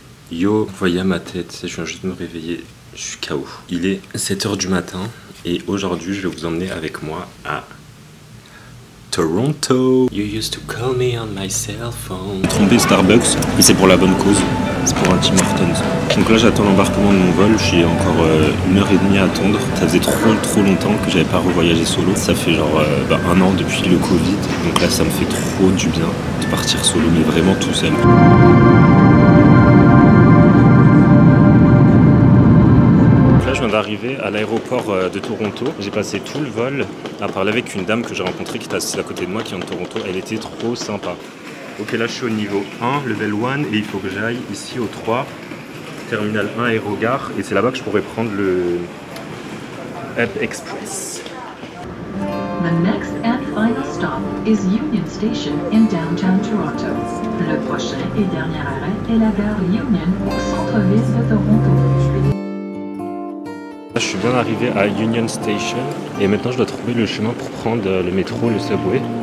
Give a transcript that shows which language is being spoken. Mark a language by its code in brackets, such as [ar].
[fr] Yo, vous voyez à ma tête, je viens juste de me réveiller, je suis KO. Il est 7 h du matin et aujourd'hui, je vais vous emmener avec moi à Toronto. [en] You used to call me on my cell phone. [fr] Trompé Starbucks, mais c'est pour la bonne cause. C'est pour un Tim Hortons. Donc là j'attends l'embarquement de mon vol, j'ai encore 1h30 à attendre. Ça faisait trop longtemps que j'avais pas revoyagé solo. Ça fait genre 1 an depuis le Covid. Donc là ça me fait trop du bien de partir solo, mais vraiment tout seul. Là je viens d'arriver à l'aéroport de Toronto. J'ai passé tout le vol à parler avec une dame que j'ai rencontrée qui était assise à côté de moi qui vient de Toronto. Elle était trop sympa. Ok, là je suis au niveau 1, level 1, et il faut que j'aille ici au 3, terminal 1 Aérogare, et c'est là-bas que je pourrais prendre le Up Express. [en] The next and final stop is Union Station in downtown Toronto. [fr] Le prochain et dernier arrêt est la gare Union au centre-ville de Toronto. Là, je suis bien arrivé à Union Station, et maintenant je dois trouver le chemin pour prendre le métro, le subway.